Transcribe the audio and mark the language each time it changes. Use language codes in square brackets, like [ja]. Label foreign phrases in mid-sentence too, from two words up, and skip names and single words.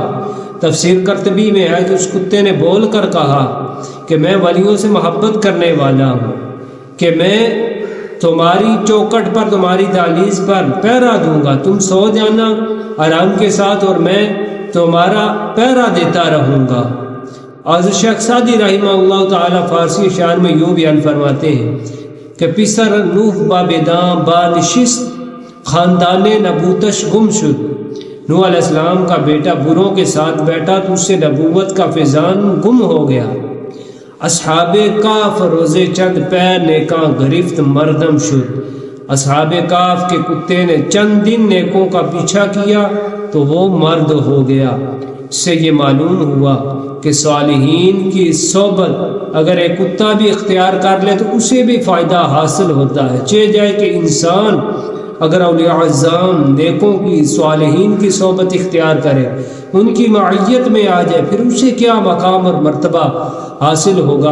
[ur] تفسیر قرطبی میں ہے کہ اس کتے نے بول کر کہا کہ میں ولیوں سے محبت کرنے والا ہوں کہ میں تمہاری چوکٹ پر تمہاری دہلیز پر پہرا دوں گا، تم سو جانا آرام کے ساتھ اور میں تمہارا پہرا دیتا رہوں گا۔ اور شیخ سعدی رحمہ اللہ تعالیٰ فارسی شعر میں یوں بیان فرماتے ہیں کہ [fa] پسر نوح با بیدام با نشست خاندان نبوتش گم شد، [ur] نوح علیہ السلام کا بیٹا بروں کے ساتھ بیٹھا تو اس سے نبوت کا فیضان گم ہو گیا۔ [fa] اصحاب کہف روزے چند پیر نیکاں گرفت مردم شد، [ur] اصحاب کہف کے کتے نے چند دن نیکوں کا پیچھا کیا تو وہ مرد ہو گیا۔ اس سے یہ معلوم ہوا کہ صالحین کی صحبت اگر ایک کتا بھی اختیار کر لے تو اسے بھی فائدہ حاصل ہوتا ہے، چاہے جائے کہ انسان اگر اولیاء اعظام نیکوں کی صالحین کی صحبت اختیار کرے، ان کی معیت میں آ جائے، پھر اسے کیا مقام اور مرتبہ حاصل ہوگا۔